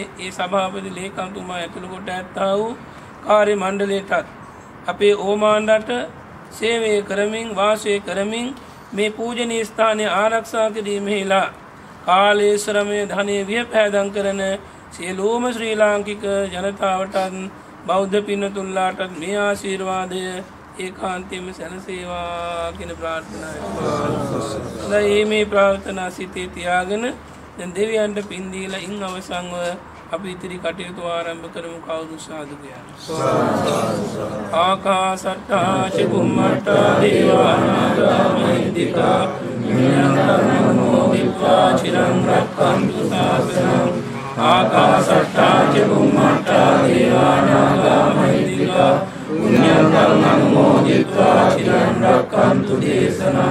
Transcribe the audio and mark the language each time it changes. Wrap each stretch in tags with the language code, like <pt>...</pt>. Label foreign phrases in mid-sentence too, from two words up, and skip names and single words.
<si>ඒ සභාපති ලේකම්තුමා ඇතුළු කොට ඇත්තා වූ කාර්ය මණ්ඩලයටත් අපේ ඕමාන් රට සේවය කරමින් වාසය කරමින් මේ පූජනීය ස්ථානය ආරක්ෂා කිරීමෙහිලා කාලයේ ශ්‍රමය ධනය වියපෑදම් කරන සියලුම ශ්‍රී ලාංකික ජනතාවටත් බෞද්ධ පින්නතුන්ලාටත් මේ ආශිර්වාදය ඒකාන්තයෙන්ම සැලසේවා කියන ප්‍රාර්ථනාවයි. මේ ප්‍රාර්ථනා සිතේ තියාගෙන දැන් දෙවියන්ට පින් දීලා ඉන් අවසන්ව අපි ඉතිරි කටයුතු ආරම්භ කරමු. කවුරු සාදු කියන්නේ.</si> <pi>ආකාසට්ටා ච බුම්මට්ටා දේවානාගා මහින්దికා නිරන්තරං දිත්වා චිරං රක්ඛන්තු ශාසනං. ආකාසට්ටා ච බුම්මට්ටා දේවානාගා මහින්దికා පුඤ්ඤන්තං අනුමෝදිत्वा චිරං රක්ඛන්තු දේශනං.</pi>